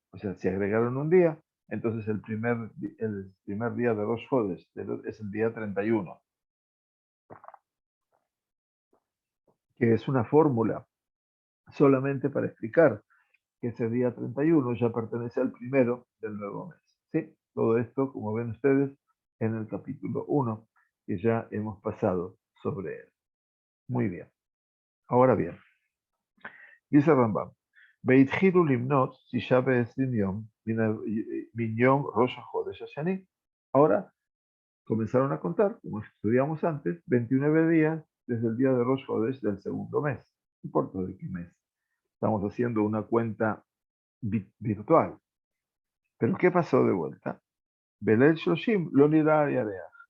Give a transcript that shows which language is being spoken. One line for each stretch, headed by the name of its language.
Spanish: O sea, si agregaron un día, entonces el primer día de Rosh Chodesh es el día 31, que es una fórmula solamente para explicar que ese día 31 ya pertenece al primero del nuevo mes. ¿Sí? Todo esto, como ven ustedes, en el capítulo 1, que ya hemos pasado sobre él. Muy bien.
Hebrew: Ahora bien, dice Rambam, והתחילו למנות 29 יום מן יום ראש החודש השני.
Spanish: Ahora comenzaron a contar, como estudiamos antes, 29 días desde el día de Rosh Chodesh del segundo mes. No importa de qué mes. Estamos haciendo una cuenta virtual. Pero ¿qué pasó de vuelta? Belel Shoshim lo nida yarea.